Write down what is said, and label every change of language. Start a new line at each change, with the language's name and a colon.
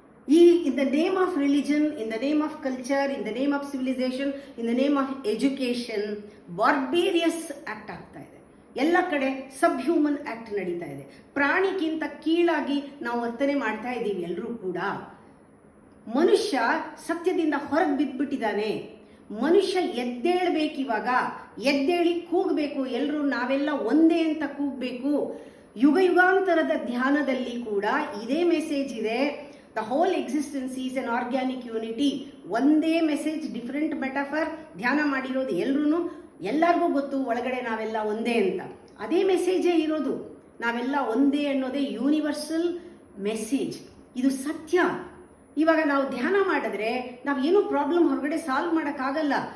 English: In the name of religion, in the name of culture, in the name of civilization, in the name of education, barbarous act
Kannada: ಆಗ್ತಾ ಇದೆ. ಎಲ್ಲ ಕಡೆ ಸಬ್ human act ನಡೀತಾ ಇದೆ. ಪ್ರಾಣಿಗಿಂತ ಕೀಳಾಗಿ ನಾವು ವರ್ತನೆ ಮಾಡ್ತಾ ಇದ್ದೀವಿ ಎಲ್ಲರೂ ಕೂಡ. ಮನುಷ್ಯ ಸತ್ಯದಿಂದ ಹೊರಗೆ ಬಿದ್ದುಬಿಟ್ಟಿದ್ದಾನೆ. ಮನುಷ್ಯ ಎದ್ದೇಳಬೇಕಿವಾಗ, ಎದ್ದೇಳಿ ಕೂಗಬೇಕು. ಎಲ್ಲರೂ ನಾವೆಲ್ಲ ಒಂದೇ ಅಂತ ಕೂಗಬೇಕು. ಯುಗಾಂತರದ ಧ್ಯಾನದಲ್ಲಿ ಕೂಡ ಇದೇ ಮೆಸೇಜ್ ಇದೆ.
English: The whole existence is an organic unity.
Kannada: ಒಂದೇ ಮೆಸೇಜ್, ಡಿಫರೆಂಟ್ ಮೆಟಾಫರ್. ಧ್ಯಾನ ಮಾಡಿರೋದು ಎಲ್ಲರಿಗೂ ಗೊತ್ತು, ಒಳಗಡೆ ನಾವೆಲ್ಲ ಒಂದೇ ಅಂತ. ಅದೇ ಮೆಸೇಜೇ ಇರೋದು. ನಾವೆಲ್ಲ ಒಂದೇ ಅನ್ನೋದೇ ಯೂನಿವರ್ಸಲ್ ಮೆಸೇಜ್. ಇದು ಸತ್ಯ. ಇವಾಗ ನಾವು ಧ್ಯಾನ ಮಾಡಿದ್ರೆ ನಾವೇನೂ ಪ್ರಾಬ್ಲಮ್ ಹೊರಗಡೆ ಸಾಲ್ವ್ ಮಾಡೋಕ್ಕಾಗಲ್ಲ.